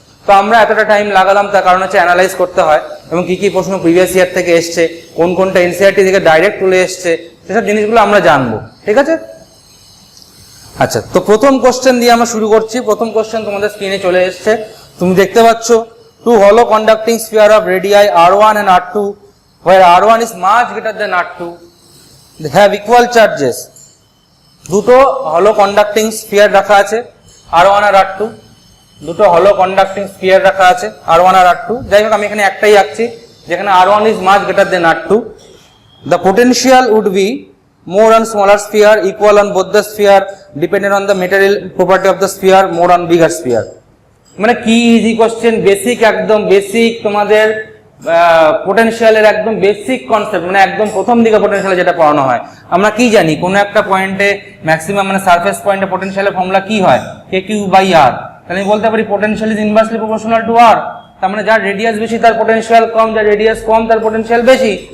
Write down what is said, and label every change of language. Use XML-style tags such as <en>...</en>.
<bn>তো আমরা এতটা টাইম লাগালাম, তার কারণ হচ্ছে অ্যানালাইজ করতে হয়, এবং কি প্রশ্ন প্রিভিয়াস ইয়ার থেকে এসছে, কোনটা এনসিইআরটি থেকে ডাইরেক্ট তুলে এসছে, সেসব জিনিসগুলো আমরা জানবো। ঠিক আছে? আচ্ছা, তো প্রথম কোশ্চেন দিয়ে আমরা শুরু করছি। প্রথম কোশ্চেন তোমাদের স্ক্রিনে চলে এসছে, তুমি দেখতে পাচ্ছ।</bn> <en>Two hollow conducting sphere of radii r1 and r2, where r1 is much greater than r2, they have equal charges.</en> <bn>দুটো hollow conducting sphere রাখা আছে, r1 আর r2, দুটো hollow conducting sphere রাখা আছে, r1 আর r2। যাই হোক, আমি এখানে একটাই আঁকছি, যেখানে</bn> <en>r1 is much greater than r2. The potential would be more on smaller sphere, equal on both the sphere, depending on the material property of the sphere, more on bigger sphere.</en> <bn>মানে কি easy question, basic, একদম basic তোমাদের পোটেনশিয়ালের একদম basic concept, মানে একদম প্রথম দিকে পোটেনশিয়ালে যেটা পড়ানো হয়। আমরা কি জানি, কোনো একটা পয়েন্টে ম্যাক্সিমাম মানে সারফেস পয়েন্টে পোটেনশিয়ালের ফর্মুলা কি হয়, k/r। তাহলে আমি বলতে পারি</bn> <en>Potential is inversely proportional to r।</en> <bn>তার মানে যার রেডিয়াস বেশি তার পোটেনশিয়াল কম, যার রেডিয়াস কম তার পোটেনশিয়াল বেশি।</bn>